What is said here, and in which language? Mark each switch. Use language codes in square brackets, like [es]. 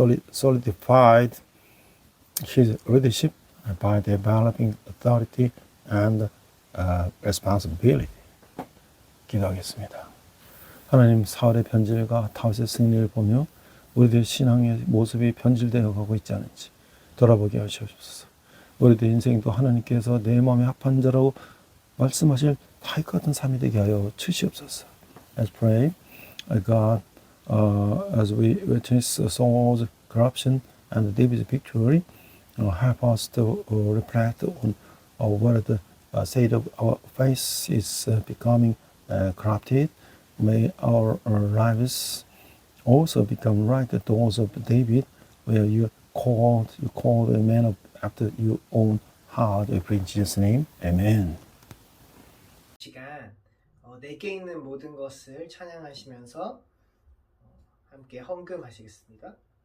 [en] solidified his leadership by developing authority and responsibility. [ko] 기도하겠습니다. 하나님, 사울의 변질과 다윗의 승리를 보며 우리들의 신앙의 모습이 변질되어 가고 있지 않은지 돌아보게 하시옵소서. 우리들 인생도 하나님께서 내 마음에 합한 자라고 말씀하실 다윗 같은 삶이 되게 하여 주시옵소서. [en] Let's pray. God, as we witness Saul's corruption and David's victory, help us to reflect on where the state of our faith is becoming corrupted. May our lives also become like those of David, where you called a man after your own heart. We pray in Jesus' name. Amen. [ko] 시간 내게 있는 모든 것을 찬양하시면서 함께 헌금하시겠습니다.